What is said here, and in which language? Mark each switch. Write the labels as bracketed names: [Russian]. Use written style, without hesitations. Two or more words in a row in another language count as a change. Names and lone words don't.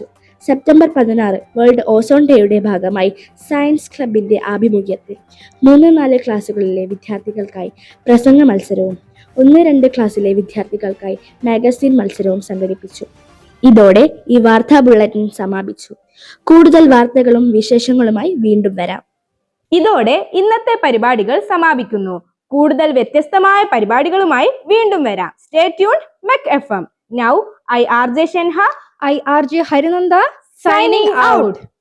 [Malayalam] സെപ്റ്റംബർ 16 വേൾഡ് ഓസോൺ ഡേയുടെ ഭാഗമായി സയൻസ് ക്ലബിന്റെ ആഭിമുഖ്യത്തിൽ 3-4 ക്ലാസ്സുകളിലെ വിദ്യാർത്ഥികൾക്കായി പ്രസംഗ മത്സരവും 1-2 ക്ലാസ്സിലെ വിദ്യാർത്ഥികൾക്കായി മാഗസിൻ മത്സരവും സംഘടിപ്പിച്ചു. ഇതോടെ ഈ വാർത്താ ബുള്ളറ്റിൻ സമാപിച്ചു. കൂടുതൽ വാർത്തകളും വിശേഷങ്ങളുമായി വീണ്ടും വരാം. ഇതോടെ ഇന്നത്തെ പരിപാടികൾ സമാപിക്കുന്നു. കൂടുതൽ വ്യത്യസ്തമായ പരിപാടികളുമായി വീണ്ടും വരാം. [English] stay tune മെക് FM. Now I RJ Shenha, I RJ Harinanda signing out.